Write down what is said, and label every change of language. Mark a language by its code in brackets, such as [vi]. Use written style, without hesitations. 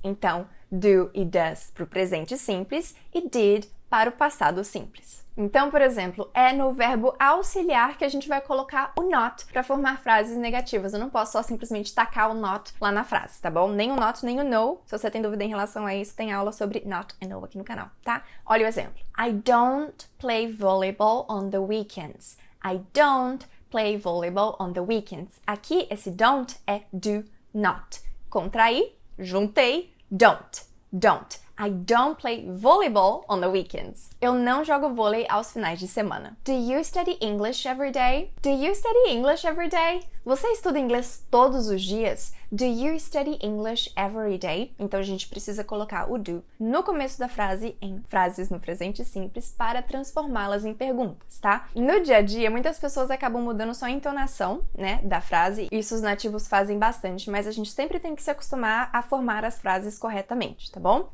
[pt] Então, do e does para o presente simples e did para o passado simples. Então, por exemplo, é no verbo auxiliar que a gente vai colocar o not para formar frases negativas. Eu não posso só simplesmente tacar o not lá na frase, tá bom? Nem o not, nem o no. Se você tem dúvida em relação a isso, tem aula sobre not and no aqui no canal, tá? Olha o exemplo. [en] I don't play volleyball on the weekends. I don't play volleyball on the weekends. [pt] Aqui, esse don't é do not. Contraí, juntei, don't. Don't. [en] I don't play volleyball on the weekends. [pt] Eu não jogo vôlei aos finais de semana. [en] Do you study English every day? Do you study English every day? [pt] Você estuda inglês todos os dias? [en] Do you study English every day? [pt] Então a gente precisa colocar o do no começo da frase em frases no presente simples para transformá-las em perguntas, tá? No dia a dia, muitas pessoas acabam mudando só a entonação, né, da frase. Isso os nativos fazem bastante, mas a gente sempre tem que se acostumar a formar as frases corretamente, tá bom?